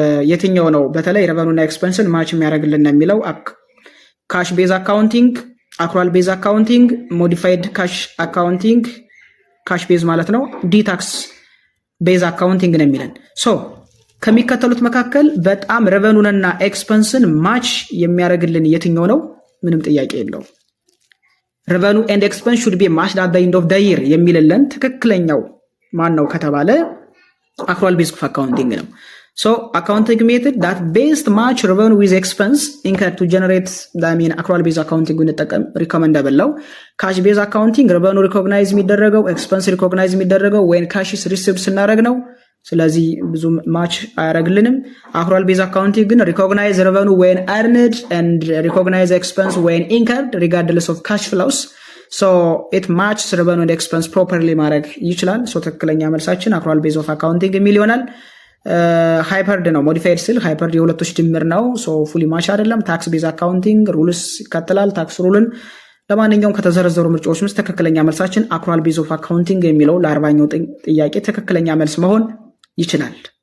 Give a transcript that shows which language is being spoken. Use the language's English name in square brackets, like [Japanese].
[Amharic] የትኛው ነው በተለይ revenue እና expense ማች የሚያደርግልን የሚለው ካሽ ቤዝ አካውንቲንግ፣ አክሩዋል ቤዝ አካውንቲንግ፣ ሞዲፋይድ ካሽ አካውንቲንግ ካሽ ቤዝ ማለት ነው ዲታክስ ቤዝ አካውንቲንግ ነው የሚለን። ሶ ከሚከተሉት መካከል በጣም revenue-እና expense-ን ማች የሚያደርግልን የትኛው ነው? ምንም ጥያቄ የለውም። [English] revenue and expense should be matched at the end of the year [Amharic] የሚልልን ትክክለኛው ማን ነው ከተባለ [English] accrual based accounting ነው። so accounting method that based match revenue with expense incurred to generate accrual based accounting እንጠቀም recommendable ነው። cash based accounting revenue recognize የሚደረገው expense recognize የሚደረገው when cash is received ስናደርግ ነው። [Amharic] ስለዚህ ብዙ ማች አያደርግልንም። [English] accrual based accounting ግን recognize revenue when earned and recognize expense when incurred regardless of cash flows. so it matches revenue and expense properly [Amharic] ማድረግ ይችላል። so ትክክለኛ መልሳችን accrual based of accounting የሚል ይሆናል። ሃይፐርድ ነው ሞዲፋይድ ስል ሃይፐርድ የሁለቶች ድምር ነው። so fully match አይደለም። tax based accounting rules ይከተላል ታክስ ሩልን። ለማንኛውም ከተዘረዘሩ ምርጫዎች ውስጥ ትክክለኛ መልሳችን accrual based of accounting የሚለው ለ40ኛው ጥያቄ ትክክለኛ መልስ መሆን ይችላል።